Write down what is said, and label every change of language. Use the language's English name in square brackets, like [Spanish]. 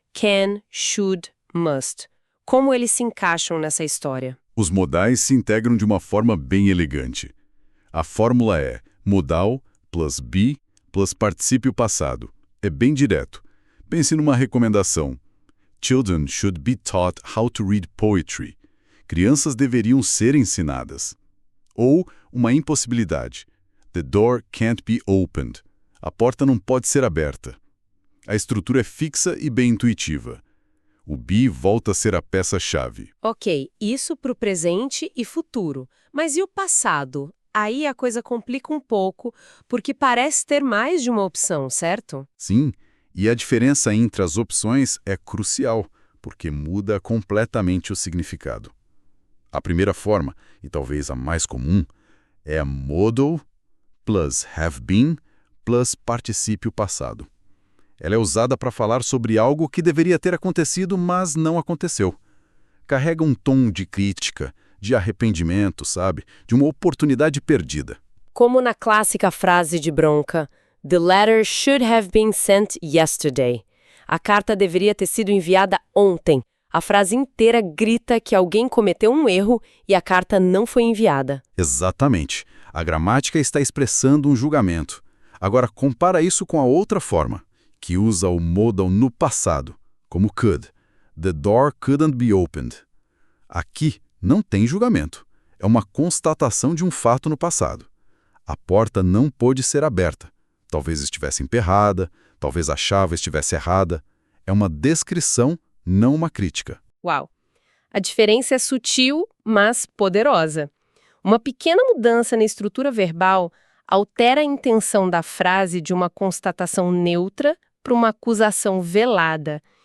[English] Can, should, must. [Portuguese] Como eles se encaixam nessa história? Os modais se integram de uma forma bem elegante. A fórmula é modal plus be plus particípio passado. É bem direto. Pense numa recomendação. [English] Children should be taught how to read poetry. [Portuguese] Crianças deveriam ser ensinadas. Ou uma impossibilidade. [English] The door can't be opened. [Portuguese] A porta não pode ser aberta. A estrutura é fixa e bem intuitiva. O be volta a ser a peça-chave. Ok, isso para o presente e futuro. Mas e o passado? Aí a coisa complica um pouco, porque parece ter mais de uma opção, certo? Sim, e a diferença entre as opções é crucial, porque muda completamente o significado. A primeira forma, e talvez a mais comum, é a modal plus have been plus particípio passado. Ela é usada para falar sobre algo que deveria ter acontecido, mas não aconteceu. Carrega um tom de crítica, de arrependimento, sabe? De uma oportunidade perdida. Como na clássica frase de bronca, [English] "The letter should have been sent yesterday." [Portuguese] A carta deveria ter sido enviada ontem. A frase inteira grita que alguém cometeu um erro e a carta não foi enviada. Exatamente. A gramática está expressando um julgamento. Agora, compara isso com a outra forma, que usa o modal no passado, como could. [English] The door couldn't be opened. [Portuguese] Aqui não tem julgamento. É uma constatação de um fato no passado. A porta não pôde ser aberta. Talvez estivesse emperrada, talvez a chave estivesse errada. É uma descrição, não uma crítica. Uau! A diferença é sutil, mas poderosa. Uma pequena mudança na estrutura verbal altera a intenção da frase de uma constatação neutra para uma acusação velada.